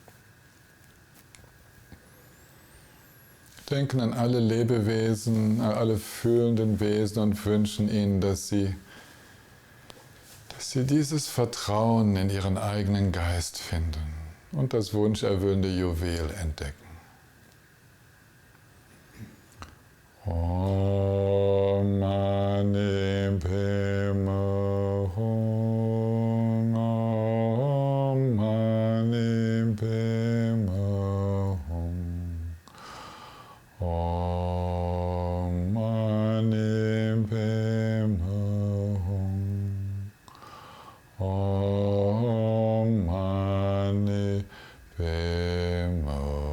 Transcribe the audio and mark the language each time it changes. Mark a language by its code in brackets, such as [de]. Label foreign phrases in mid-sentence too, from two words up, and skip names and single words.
[de] Denken an alle Lebewesen, an alle fühlenden Wesen und wünschen ihnen, dass sie dieses Vertrauen in ihren eigenen Geist finden und das wunscherfüllende Juwel entdecken. [sa] ॐ मणि पद्मे हूं, ॐ मणि पद्मे हूं, ॐ मणि पद्मे हूं, ॐ मणि पद्मे हूं.